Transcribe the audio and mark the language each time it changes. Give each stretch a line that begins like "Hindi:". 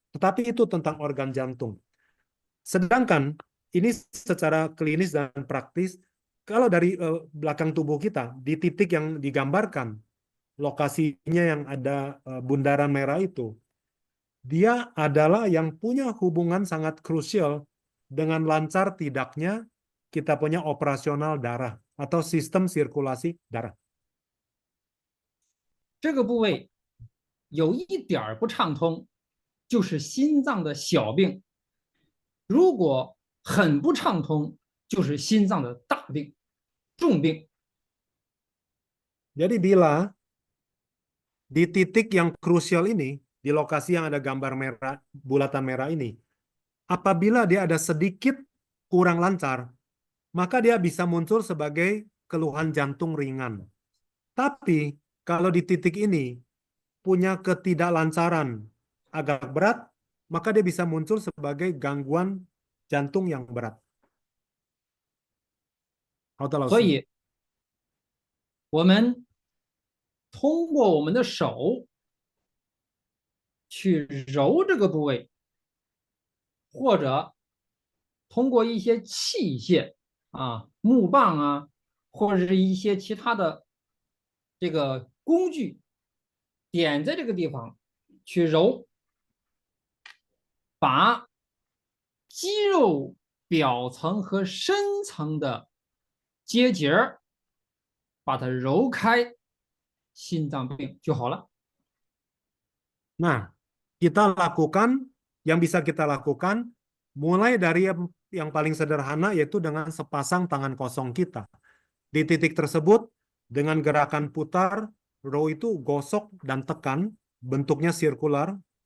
Indonesian: Tetapi itu tentang organ jantung. Sedangkan ini secara klinis dan praktis, kalau dari belakang tubuh kita, di titik yang digambarkan, lokasinya yang ada bundaran merah itu, dia adalah yang punya hubungan sangat krusial dengan lancar tidaknya kita punya operasional darah atau sistem sirkulasi darah.
Chinese: 这个部位有一点不畅通，就是心脏的小病；如果很不畅通，就是心脏的大病、重病。
Indonesian: Jadi bila di titik yang krusial ini, di lokasi yang ada gambar merah, bulatan merah ini, apabila dia ada sedikit kurang lancar, maka dia bisa muncul sebagai keluhan jantung ringan. Tapi kalau di titik ini punya ketidaklancaran agak berat, maka dia bisa muncul sebagai gangguan jantung yang berat.
Chinese: 好的，老师。所以，我们通过我们的手去揉这个部位，或者通过一些器械啊、木棒啊，或者是一些其他的这个工具，点在这个地方去揉，把肌肉表层和深层的结节把它揉开，心脏病就好了。
Indonesian: Nah, kita lakukan, yang bisa kita lakukan, mulai dari yang paling sederhana, yaitu dengan sepasang tangan kosong kita. Di titik tersebut, dengan gerakan putar, row itu gosok dan tekan, bentuknya sirkular.